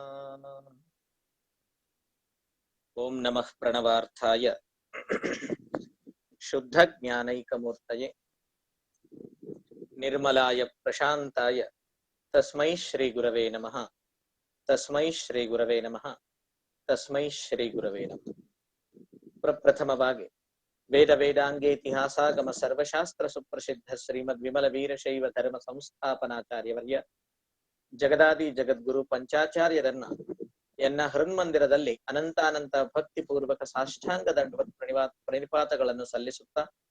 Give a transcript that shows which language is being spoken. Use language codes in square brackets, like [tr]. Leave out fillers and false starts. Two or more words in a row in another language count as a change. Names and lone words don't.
[sa] ओम नमः प्रणवार्थाय शुद्ध ज्ञानैकमूर्तये निर्मलाय प्रशांताय तस्मै श्री गुरवे नमः। तस्मै श्री गुरवे नमः। तस्मै श्री गुरवे नमः। [kn] प्रप्रथमವಾಗಿ ವೇದ ವೇದಾಂಗೆ ಇತಿಹಾಸಾಗಮ ಸರ್ವಶಾಸ್ತ್ರ ಸುಪ್ರಸಿದ್ಧ ಶ್ರೀಮದ್ ವಿಮಲ ವೀರಶೈವ ಧರ್ಮ ಸಂಸ್ಥಾಪನಾಚಾರ್ಯವರ್ಯ ಜಗದಾದಿ ಜಗದ್ಗುರು ಪಂಚಾಚಾರ್ಯರನ್ನ ಎನ್ನ ಹೃನ್ಮಂದಿರದಲ್ಲಿ ಅನಂತಾನಂತ ಭಕ್ತಿ ಪೂರ್ವಕ ಸಾಷ್ಟಾಂಗ ದಂಡವತ್ ಪ್ರಣಿಪಾತಗಳನ್ನು ಸಲ್ಲಿಸುತ್ತಾ